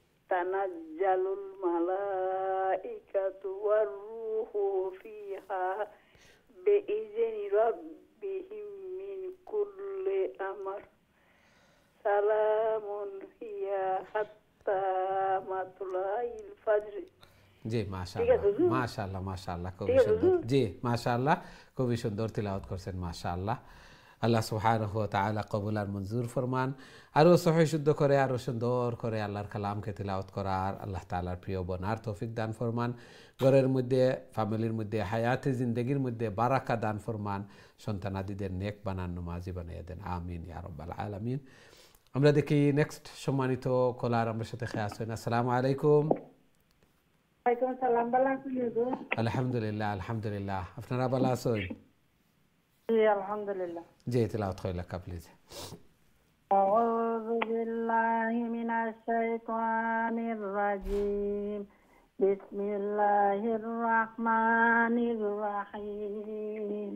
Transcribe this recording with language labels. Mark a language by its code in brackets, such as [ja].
[ar] تنزل الملائكة والروح فيها بإذن ربهم من كل أمر سلام هي حتى مطلع الفجر [bn] জি মাশাআল্লাহ মাশাআল্লাহ মাশাআল্লাহ খুবই সুন্দর জি মাশাআল্লাহ খুবই সুন্দর তিলাওয়াত করছেন মাশাআল্লাহ আল্লাহ সুবহানাহু ওয়া তাআলা কবুল আর মঞ্জুর ফরমান আরো সহিহ শুদ্ধ করে আরো সুন্দর করে আল্লাহর কালামকে তিলাওয়াত করার আল্লাহ তাআলার প্রিয় বনার তৌফিক দান ফরমান ঘরের মধ্যে ফ্যামিলির মধ্যে হায়াতে জিন্দেগির মধ্যে বারাকা দান ফরমান সন্তানাদিদের নেক বানান নামাজি বানিয়ে দেন আমিন ইয়া রাব্বাল আলামিন আমরা দেখি নেক্সট সম্মানিত কলার আমার সাথে খেয়ে আসেন আসসালামু আলাইকুম ওয়ালাইকুম আসসালাম ভালো আছেন হুজুর আলহামদুলিল্লাহ আলহামদুলিল্লাহ আপনারা ভালো আছেন জি আলহামদুলিল্লাহ জি তিলাওয়াত কইলা প্লিজ [ar] أعوذ بالله من الشيطان الرجيم بسم الله الرحمن الرحيم